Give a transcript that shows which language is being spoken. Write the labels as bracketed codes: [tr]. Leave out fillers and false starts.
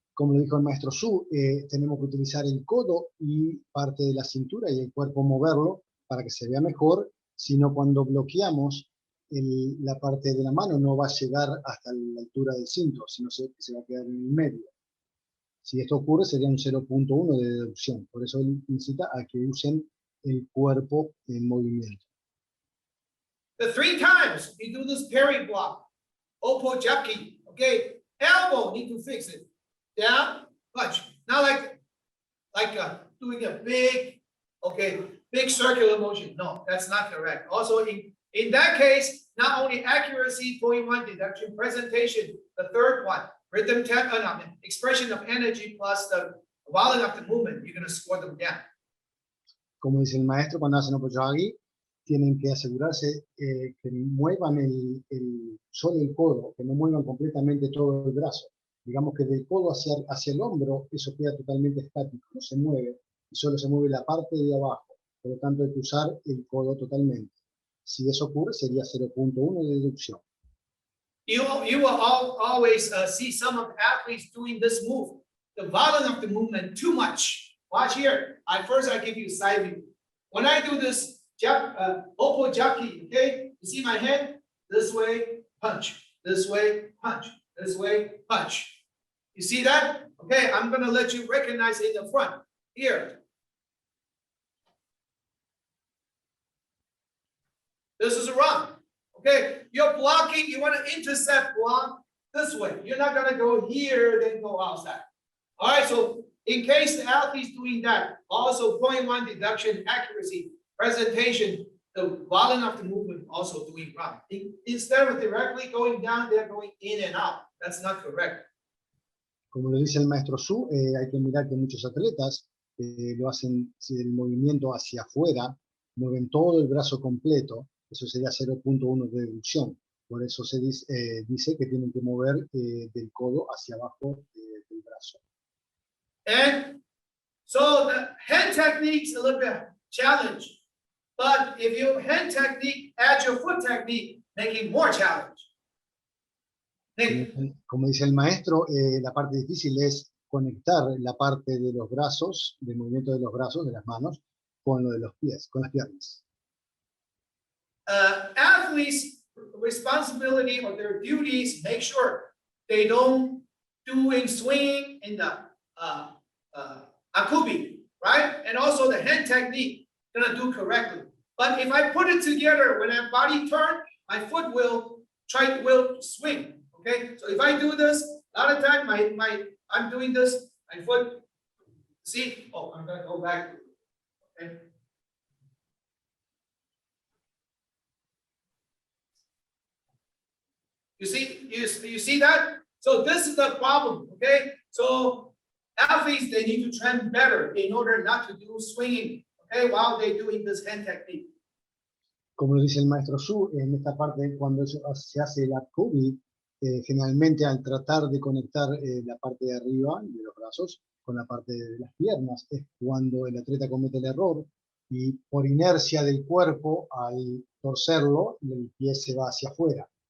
[es] Como lo dijo el maestro Su, tenemos que utilizar el codo y parte de la cintura y el cuerpo moverlo para que se vea mejor, sino cuando bloqueamos la parte de la mano no va a llegar hasta la altura del cinto, sino se va a quedar en el medio. Si esto ocurre sería un 0.1 de deducción, por eso él incita a que usen el cuerpo en movimiento. [en] The 3 times you do this parry block, Poomsae, okay, elbow need to fix it, down, punch. Not like doing a big, okay, big circular motion. No, that's not correct. Also in that case, not only accuracy, 0.1 deduction, presentation, the third one, rhythm, expression of energy plus the volume of the movement, you're going to score them down. [es] Como dice el maestro, cuando hacen Poomsae, tienen que asegurarse que muevan solo el codo, que no muevan completamente todo el brazo. Digamos que del codo hacia el hombro, eso queda totalmente estático, no se mueve, y solo se mueve la parte de abajo. Por lo tanto, hay que usar el codo totalmente. Si eso ocurre, sería 0.1 de deducción. [en] You will always see some of the athletes doing this move. The volume of the movement too much. Watch here. First I give you side view. When I do this Poomsae, okay, you see my hand? This way, punch. This way, punch. This way, punch. You see that? Okay, I'm gonna let you recognize it in the front. Here. This is wrong. Okay, you're blocking, you want to intercept block this way. You're not going to go here, then go outside. All right, so in case the athlete's doing that, also 0.1 deduction, accuracy, presentation, the volume of the movement also doing wrong. Instead of directly going down, they're going in and out. That's not correct. [es] Como lo dice el maestro Su, hay que mirar que muchos atletas lo hacen el movimiento hacia afuera, mueven todo el brazo completo. Eso sería 0.1 de deducción. Por eso se dice que tienen que mover del codo hacia abajo del brazo. [en] And so the hand technique is a little bit challenge. But if your hand technique adds your foot technique, making more challenge. [es] Como dice el maestro, la parte difícil es conectar la parte de los brazos, del movimiento de los brazos, de las manos, con lo de los pies, con las piernas. [en] Athletes' responsibility or their duties, make sure they don't doing swinging in the akubi, right? And also the hand technique, gonna do correctly. But if I put it together, when my body turn, my foot will swing. Okay, so if I do this, a lot of time I'm doing this, my foot See? Oh, I'm gonna go back. Okay. You see that? So this is the problem, okay? So athletes, they need to train better in order not to do swinging, okay, while they're doing this hand technique. [es] Como lo dice el maestro Su, en esta parte, cuando se hace el up-cubi, generalmente al tratar de conectar la parte de arriba de los brazos con la parte de las piernas, es cuando el atleta comete el error y por inercia del cuerpo, al torcerlo, el pie se va hacia afuera.